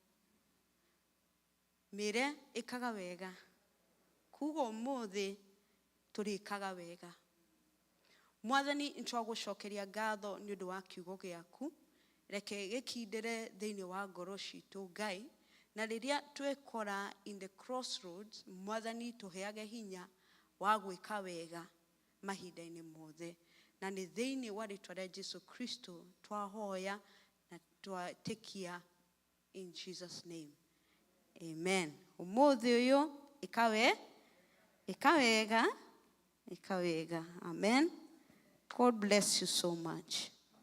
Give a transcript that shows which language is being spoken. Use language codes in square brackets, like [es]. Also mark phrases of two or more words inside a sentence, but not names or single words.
[ki] Mĩre ĩkaga wega. Kuga ũmũthĩ tũrĩkaga wega. Mwathani nĩtwagũcokeria ngatho nĩ ũndũ wa kiugo gĩaku. Reke gĩkindĩre thĩinĩ wa ngoro citũ Ngai na riria twekora [en] in the crossroads [ki] mwathani tuheage hinya wa gwika wega mahinda-inĩ mothe, na nĩ thĩinĩ wa rĩtwa rĩa Jesu Kristo twahoya na twatĩkia [en] in Jesus name, [ki] amen. Ũmũthĩ ũyũ ĩka wega, amen. [en] God bless you so much.